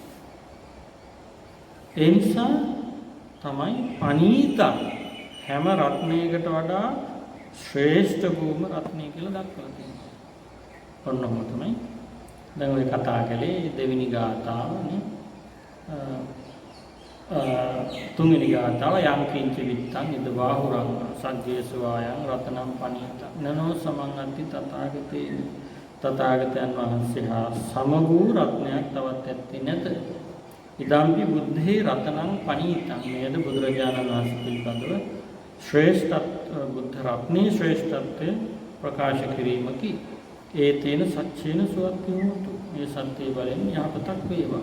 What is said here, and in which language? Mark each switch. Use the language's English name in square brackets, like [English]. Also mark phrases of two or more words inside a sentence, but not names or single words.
[Sinhala] ඒ නිසා තමයි පනීත හැම රත්නයකට වඩා ශ්‍රේෂ්ඨ භූම රත්නය කියලා දක්වලා තියෙනවා. ඔන්නෝම තමයි දැන් ඔය කතා කළේ දෙවෙනි ගාථාවනේ. තුන්වෙනි ගාථාව [Pali] යම් කිංච විත්තං ඉද බාහුරං සග්ගේසවායං රතනම් පනීත නනෝ සමං අත්ති [Sinhala] තථාගතයන් වහන්සේ හා සමගූ රත්නයක් තවත් ඇත්තේ නැත. [Pali] ඉදම්පි බුද්ධේ රතනම් පනීතං. [Sinhala] මේද බුදුරජාණන් වහන්සේ පිළිබඳව ශ්‍රේෂ්ඨ බුද්ධ රත්නේ ශ්‍රේෂ්ඨත්වය ප්‍රකාශ කිරීමකි. [Pali] ඒ තේන සච්චේන සුවත්ති හෝතු. [Sinhala] මේ සත්‍ය බලෙන් යහපතක් වේවා.